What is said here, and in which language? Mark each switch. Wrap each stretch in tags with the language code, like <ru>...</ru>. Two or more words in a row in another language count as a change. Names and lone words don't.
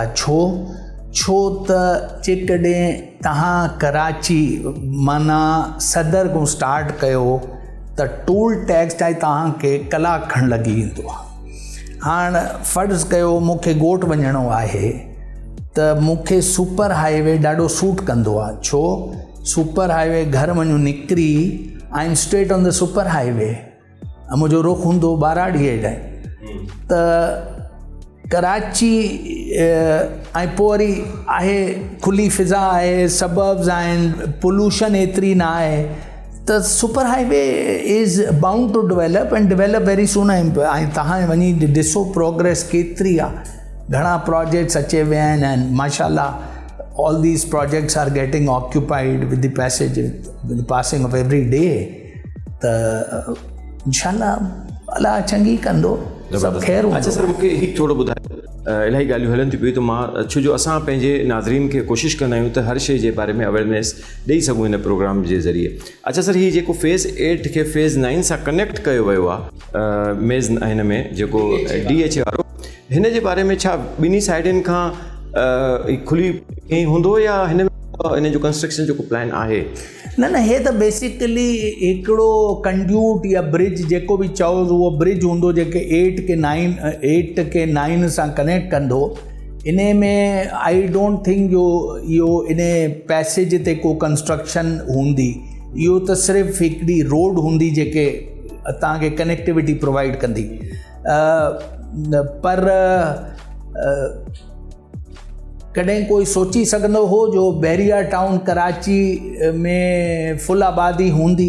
<sd>छो त जेकॾहिं तव्हां कराची माना सदर खां स्टार्ट कयो त</sd> <en>toll tax</en> <sd>ताईं तव्हांखे कलाक खण लॻी वेंदो आहे। हाणे फ़र्ज़ु कयो मूंखे ॻोठ वञिणो आहे त मूंखे सुपर हाईवे ॾाढो सूट कंदो आहे। छो? सुपर हाईवे घर वञूं निकिरी,</sd> <en>I am straight on the Super Highway,</en> <sd>मुंहिंजो रुख हूंदो बाराड़ीअ ॾांहुं, त कराची ऐं पोइ वरी आहे खुली फिज़ा आहे, सबर्ब्स आहिनि, पोल्यूशन एतिरी न आहे, त</sd> <en>Super Highway is bound to develop and develop very soon.</en> <sd>ऐं तव्हां वञी ॾिसो प्रोग्रेस केतिरी आहे, घणा प्रोजेक्ट्स अचे विया आहिनि</sd> <en>and mashallah all these projects are getting occupied with the passing of every day.</en> <sd>त इंशाअल्लाह अल्लाह चङी कंदो, सभु ख़ैर हूंदो। अच्छा सर, मूंखे हिकु थोरो ॿुधायो, इलाही ॻाल्हियूं हलनि थियूं पियूं, त मां छो जो असां पंहिंजे नाज़रीन खे कोशिशि कंदा आहियूं त हर शइ जे बारे में अवेयरनेस ॾेई सघूं हिन प्रोग्राम जे ज़रिए। अच्छा सर, हीअ जेको फेज़ 8 खे फेज़ 9 सां कनेक्ट कयो वियो आहे मेज़ हिन में जेको DHA वारो, हिन जे बारे में छा ॿिन्ही साइडनि खां खुली ईअं हूंदो या हिन में जो कंस्ट्रक्शन जेको प्लान आहे? न हे त बेसिकली हिकिड़ो कंड्यूट या ब्रिज जेको बि चओ उहो ब्रिज हूंदो जेके 8 के 9 सां कनेक्ट कंदो। इन में</sd> <en>I don't think</en> <sd>इहो इन पैसेज ते को कंस्ट्रक्शन हूंदी, इहो त सिर्फ़ु हिकिड़ी रोड हूंदी जेके तव्हांखे</sd> <en>connectivity provide</en> <sd>कंदी। पर कॾहिं कोई सोची सघंदो हो जो बैरिया टाउन कराची में फुल आबादी हूंदी?</sd>